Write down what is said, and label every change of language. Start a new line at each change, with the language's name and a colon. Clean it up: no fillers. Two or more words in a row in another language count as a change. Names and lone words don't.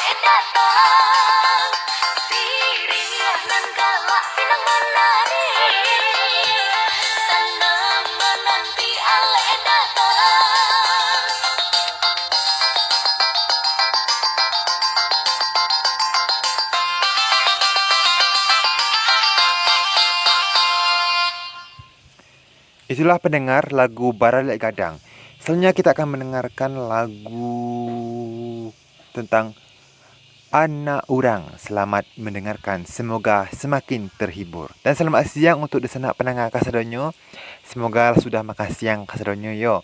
Minangkabau: datang Sirih nan galak pinang menari Senang menanti ale datang
Indonesian: Itulah pendengar lagu Baralek Gadang. Selanjutnya kita akan mendengarkan lagu tentang anak orang. Selamat mendengarkan. Semoga semakin terhibur. Dan selamat siang untuk disenak pendengar kasadonyo. Semoga sudah makan siang
Minangkabau: kasadonyo yo.